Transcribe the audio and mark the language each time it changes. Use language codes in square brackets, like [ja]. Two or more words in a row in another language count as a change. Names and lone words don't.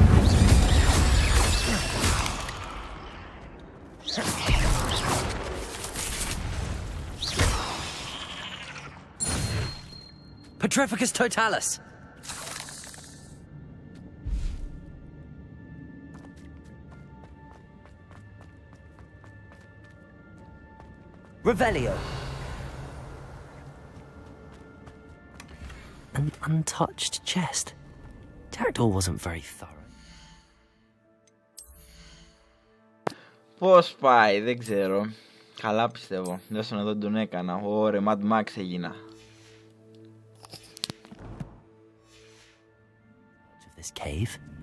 [en] Petrificus Totalis! Revelio! An untouched chest. Jackdaw wasn't very thorough. [el] Πώς πάει, δεν ξέρω. Καλά πιστεύω. Δέσον εδώ τον έκανα. Ωρε, [en] Mad Max [el] έγινα. [en] This cave.